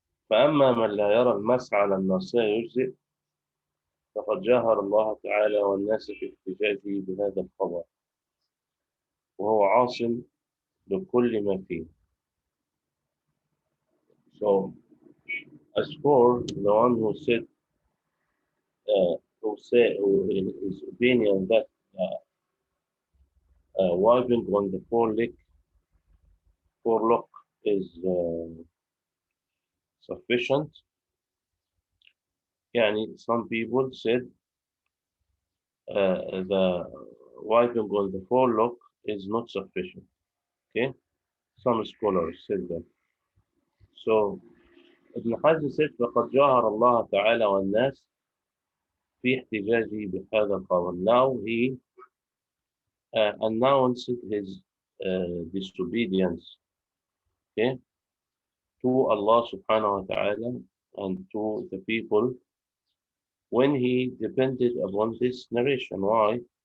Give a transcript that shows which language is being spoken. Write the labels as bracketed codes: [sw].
[ar] فأما من لا يرى المسح على الناصية يجزئ فقد جاهر الله تعالى والناس في احتجاجه بهذا الخبر وهو عاص بكل ما فيه. [en] So as for the one who said who in his opinion that wiping on the forelock is sufficient. Some people said the wiping on the forelock is not sufficient. Okay, some scholars said that. So Ibn Hazm said [ar] فقد جاهر الله تعالى والناس في احتجاجه بهذا الخبر. [en] Now he announced his disobedience, okay, to Allah subhanahu wa ta'ala and to the people when he depended upon this narration. Why?